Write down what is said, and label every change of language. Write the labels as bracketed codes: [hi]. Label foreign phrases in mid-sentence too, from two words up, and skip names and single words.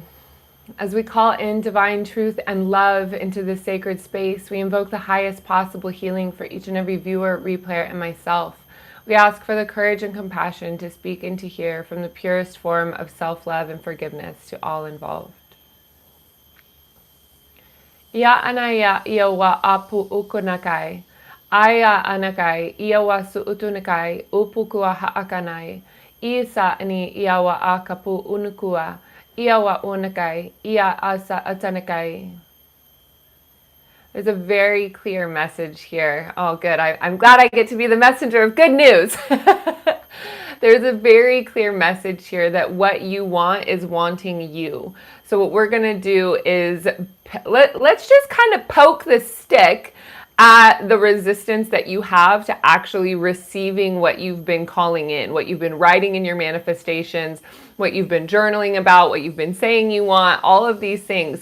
[en] As we call in divine truth and love into this sacred space, we invoke the highest possible healing for each and every viewer, replayer, and myself. We ask for the courage and compassion to speak and to hear from the purest form of self-love and forgiveness to all involved. Ia anaya ia wa apu ukunakai. Aya anakai, iawa suutunakai, upukua haakanai, isa ani iawa akapu unukua, iawa unakai, ia asa atanakai. There's a very clear message here. Oh, good. I'm glad I get to be the messenger of good news. There's a very clear message here that what you want is wanting you. So what we're going to do is let's just kind of poke the stick at the resistance that you have to actually receiving what you've been calling in, what you've been writing in your manifestations, what you've been journaling about, what you've been saying you want, all of these things.